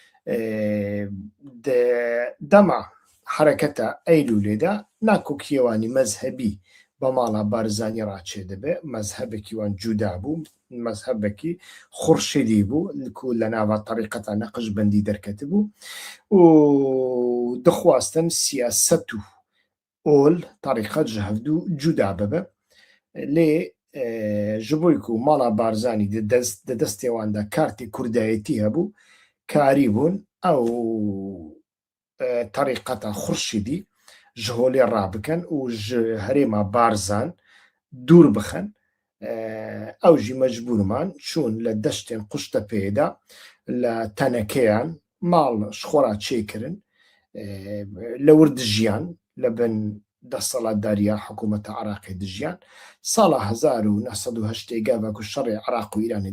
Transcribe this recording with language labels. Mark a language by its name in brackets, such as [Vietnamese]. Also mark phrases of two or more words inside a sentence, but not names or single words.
[Kurdish] دەما حرەکەتە ئەیلولێدا ناکۆ کێوانی مەزهەبی بە ماڵا بارزانی ڕاچێ دەبێ مەزهەبێکی وان جودا بوو مەزهەبێکی خورشیدی بوو لە ناوە طریقەتە نەقش بەندی دەرکەت بوو و دەخواستن سیاسەت و ئۆل طریقەت ji hevdû cuda bibe lê ji bo ku mala barzanî di destê wan de kartê kurdayetî hebû karî bûn ew طریقەta xurşîdî ji holê rabikin û ji herêma barzan dûr bixin ew jî mecbûrman çûn li deştên Quştepeyê de li tenekeyan mal ji xwe re çêkirin li wir dijiyan li bin destselatdariya hikûmeta Iraqê dijiyan sala 1980 gava ku şerê Iraq û Îranê